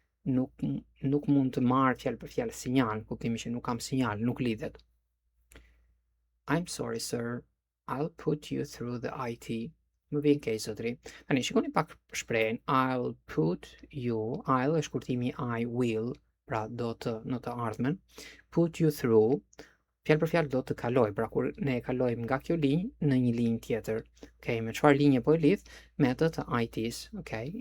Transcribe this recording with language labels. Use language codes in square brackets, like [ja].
[sq] Nuk mund të marr fjalë për fjalë sinjal, kuptimi që nuk kam sinjal, nuk lidhet. [en] I'm sorry, sir. I'll put you through the IT. [sq] Më vjen keq zotri. Tani shikoni pak shprehjen [en] I'll put you, [sq] I'll është kurtimi I will, pra do të në të ardhmen. [en] Put you through, [sq] fjalë për fjalë do të kaloj, pra kur ne e kalojmë nga kjo linjë në një linjë tjetër. Okay, me çfarë linje po e lidh? Me atë të ITs, okay?